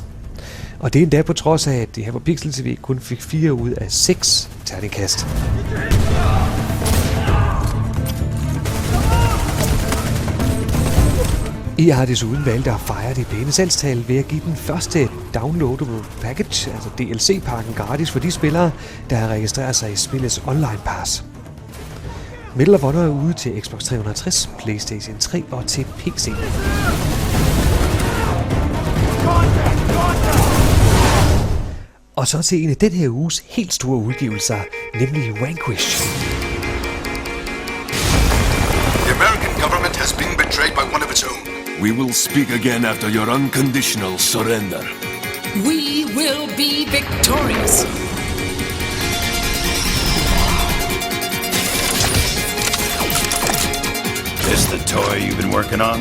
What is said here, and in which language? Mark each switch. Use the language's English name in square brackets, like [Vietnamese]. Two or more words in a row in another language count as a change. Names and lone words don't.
[Danish] Og det er endda på trods af, at det her på Pixel TV kun fik 4 ud af 6 terningkast. EA har desuden valgt at fejre det pæne salgstal ved at give den første [English] downloadable package, [Danish] altså DLC-pakken, gratis for de spillere, der har registreret sig i spillets [English] online pass. [Danish] Medal of Honor er ude til Xbox 360, PlayStation 3 og til PC. Og så til en af den her uges helt store udgivelser, nemlig Vanquish. [English] The American government has been betrayed by one of its own. We will speak again after your unconditional surrender. We will be victorious. This the toy you've been working on?